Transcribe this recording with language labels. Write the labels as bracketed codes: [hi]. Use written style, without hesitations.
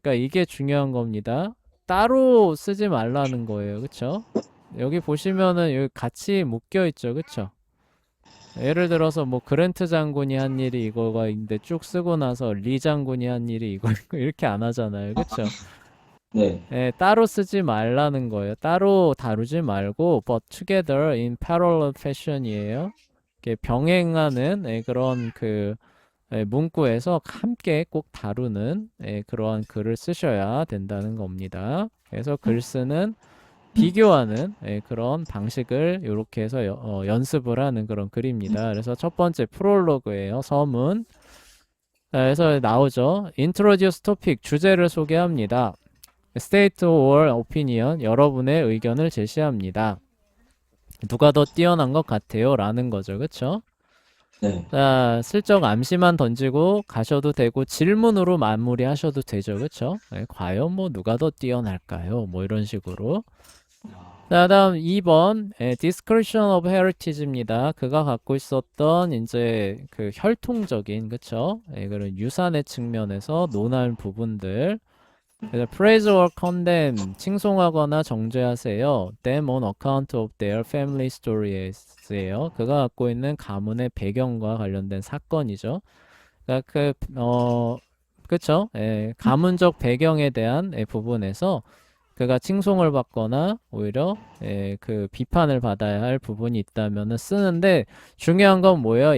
[ko] 그러니까 이게 중요한 겁니다. 따로 쓰지 말라는 거예요. 그쵸? 여기 보시면은 여기 같이 묶여 있죠. 그쵸? 예를 들어서 뭐 그랜트 장군이 한 일이 이거가 있는데 쭉 쓰고 나서 리 장군이 한 일이 이거 이렇게 안 하잖아요. 그쵸? 네. 따로 쓰지 말라는 거예요. 따로 다루지 말고 [en] but together in parallel fashion이에요. [ko] 이렇게 병행하는 그런 문구에서 함께 꼭 다루는 그러한 글을 쓰셔야 된다는 겁니다. 그래서 글 쓰는 비교하는 그런 방식을 이렇게 해서 연습을 하는 그런 글입니다. 그래서 첫 번째 프롤로그예요. 서문. 자, 그래서 나오죠. [en] Introduce topic, [ko] 주제를 소개합니다. [en] State or opinion, [ko] 여러분의 의견을 제시합니다. 누가 더 뛰어난 것 같아요? 라는 거죠. 그쵸? 네. 자, 슬쩍 암시만 던지고 가셔도 되고 질문으로 마무리하셔도 되죠. 그쵸? 과연 뭐 누가 더 뛰어날까요? 뭐 이런 식으로. 자, 다음 2번 Description of Heritage입니다. 그가 갖고 있었던 이제 그 혈통적인 그쵸? 그런 유산의 측면에서 논할 부분들. 그래서 [en] praise or condemn, [ko] 칭송하거나 정죄하세요. [en] them on account of their family stories예요. [ko] 그가 갖고 있는 가문의 배경과 관련된 사건이죠. 그러니까 그쵸? 가문적 배경에 대한 부분에서 그가 칭송을 받거나 오히려 그 비판을 받아야 할 부분이 있다면은 쓰는데 중요한 건 뭐예요?